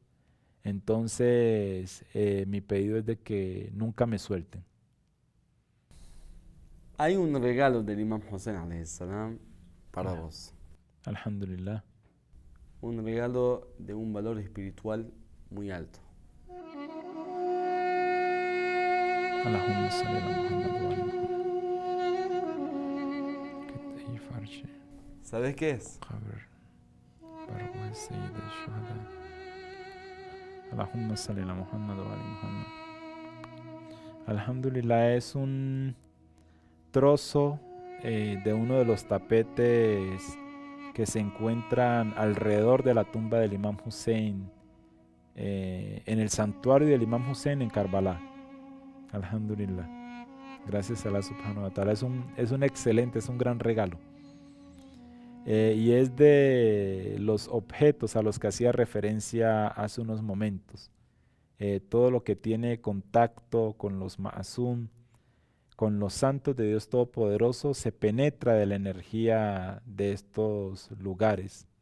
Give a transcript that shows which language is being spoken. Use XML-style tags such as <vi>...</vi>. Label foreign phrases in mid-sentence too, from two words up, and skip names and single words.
<es>Entonces, mi pedido es de que nunca me suelten. Hay un regalo del Imam Hussein</es> <ar>عليه السلام</ar> <es>para vos. Alhamdulillah. Un regalo de un valor espiritual muy alto.</es> <ar>اللهم صل على محمد وآل محمد.</ar> <es>¿Sabes qué es?</es> <ar>اللهم صل على محمد وآل محمد.</ar> <es>Alhamdulillah, es un trozo de uno de los tapetes que se encuentran alrededor de la tumba del Imam Hussein, en el santuario del Imam Hussein en Karbala. Alhamdulillah. Gracias a Allah</es> <ar>سبحانه وتعالى.</ar> <es>Es un excelente, es un gran regalo. Y es de los objetos a los que hacía referencia hace unos momentos. Todo lo que tiene contacto con los ma'asum, con los santos de Dios Todopoderoso, se penetra de la energía de estos lugares.</es>